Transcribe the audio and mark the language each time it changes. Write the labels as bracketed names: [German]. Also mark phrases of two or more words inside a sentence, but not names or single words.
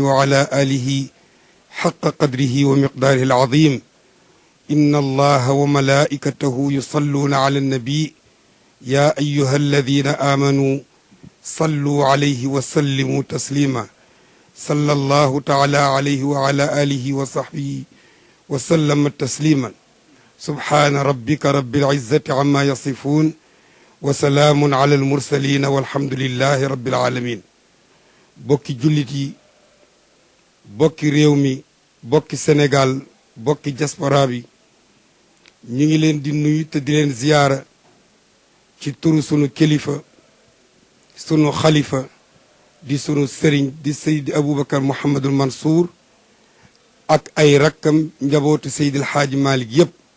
[Arabic] وعلى آله حق قدره ومقداره العظيم إن الله وملائكته يصلون على النبي يا أيها الذين آمنوا صلوا عليه وسلموا تسليما صلى الله تعالى عليه وعلى آله وصحبه وسلم تسليما سبحان ربك رب العزة عما يصفون وسلام على المرسلين والحمد لله رب العالمين [Wolof] bokki jullit yi bokki réew mi bokki Sénégal bokki diaspora bi ñu ngi leen di nuyu te di leen ziyaara ci turu sunu kilifa sunu xalifa di sunu sëriñ di Seydi Aboubacar Mouhamadul Mansour ak ay rakkam njabootu Seydil Xaaji Malick yépp